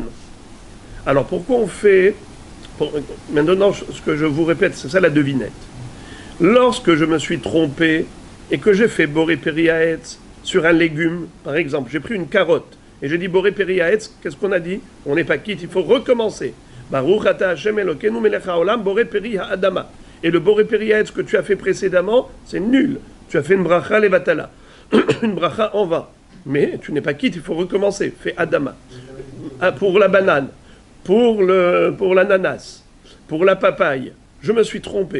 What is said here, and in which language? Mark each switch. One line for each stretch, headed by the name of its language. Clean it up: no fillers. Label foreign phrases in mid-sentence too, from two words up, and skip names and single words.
French: Alors pourquoi on fait... Maintenant, ce que je vous répète, c'est ça la devinette. Lorsque je me suis trompé et que j'ai fait
Hebrew: בורא פרי העץ
French: sur un légume, par exemple, j'ai pris une carotte et j'ai dit
Hebrew: בורא פרי העץ,
French: qu'est-ce qu'on a dit? On n'est pas quitte, il faut recommencer.
Hebrew: ברוך אתה ה׳ אלוקינו מלך העולם בורא פרי האדמה.
French: Et le
Hebrew: בורא פרי העץ
French: que tu as fait précédemment, c'est nul. Tu as fait une
Hebrew: ברכה לבטלה,
French: une bracha en vain. Mais tu n'es pas quitte, il faut recommencer. Fais adama. Ah, pour la banane, pour l'ananas, pour la papaye, je me suis trompé.